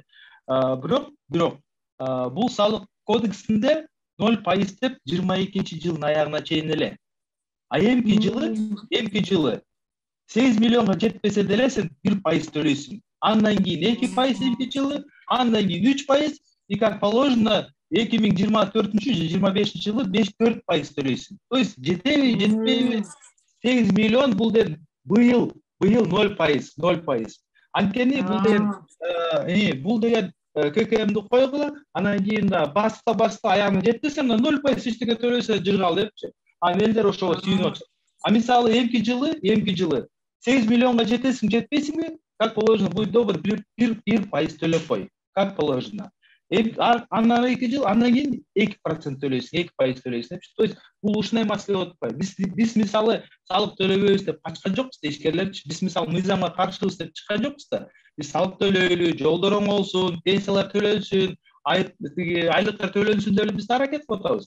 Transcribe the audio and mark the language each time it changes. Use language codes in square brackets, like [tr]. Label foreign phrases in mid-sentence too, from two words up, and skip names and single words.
[ky] Бирок бул салык кодексинде 0% деп 22-жылдын аягына чейин эле. А эмки жылы 8 миллионга жетпесе деле сен 1% төлөйсүң. Андан кийин 2% эмки жылы, андан кийин 3%, [ru] и как положено [ky] 2024-25 жылы 4% төлөйсүң. [ru] То есть [ky] жетеби, жетпейби 8 миллион бул деген быйыл 0%. Анткени бул деген ККМди койгула, андан кийин да баста аягына жетпесе 0% эчтеке төлөсө жыргал депчи. Анан элдер ошого сүйүнүп атышат. А мисалы эмки жылы 8 миллионга жетесиң, жетпейсиңби? [ru] Как положено, будет добр 1% [ky] төлөп кой. [ru] Как положено. [ky] Андан 2 жыл, андан кийин 2% төлөйсүң, 2% төлөйсүң. [ru] То есть [ky] бул ушундай маселе болуп атпайбы. Биз мисалы салык төлөбөйбүз деп качкан жокпуз да, ишкерлерчи. Биз мисалы мыйзамга каршыбыз деп чыккан жокпуз да. Биз салык төлөйлү, жолдор оңолсун, пенсиялар төлөнсүн, айлыктар төлөнсүн деп биз аракет кылып атабыз.